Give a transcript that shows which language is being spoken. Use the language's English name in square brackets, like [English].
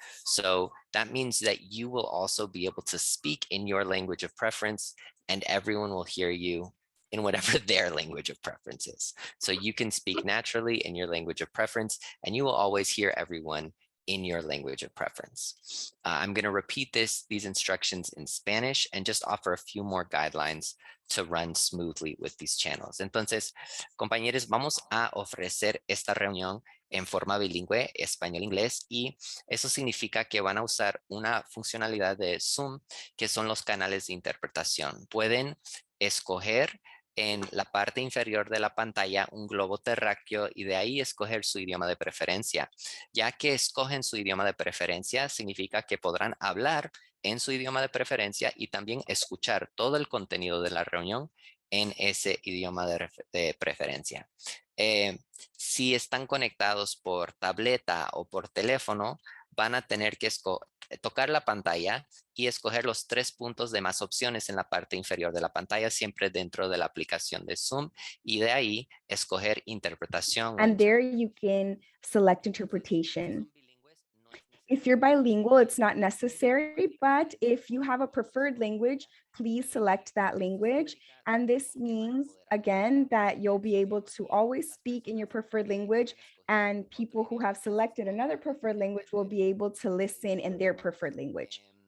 [English] So that means that you will also be able to speak in your language of preference, and everyone will hear you in whatever their language of preference is. So you can speak naturally in your language of preference, and you will always hear everyone in your language of preference. I'm going to repeat these instructions in Spanish and just offer a few more guidelines to run smoothly with these channels. [Spanish] Entonces, compañeros, vamos a ofrecer esta reunión en forma bilingüe, español-inglés, y eso significa que van a usar una funcionalidad de Zoom, que son los canales de interpretación. Pueden escoger en la parte inferior de la pantalla un globo terráqueo y de ahí escoger su idioma de preferencia. Ya que escogen su idioma de preferencia, significa que podrán hablar en su idioma de preferencia y también escuchar todo el contenido de la reunión en ese idioma de preferencia. Si están conectados por tableta o por teléfono, van a tener que tocar la pantalla y escoger los tres puntos de más opciones en la parte inferior de la pantalla, siempre dentro de la aplicación de Zoom, y de ahí escoger interpretación. [English] And there you can select interpretation. If you're bilingual, it's not necessary, but if you have a preferred language, please select that language. And this means, again, that you'll be able to always speak in your preferred language, and people who have selected another preferred language will be able to listen in their preferred language.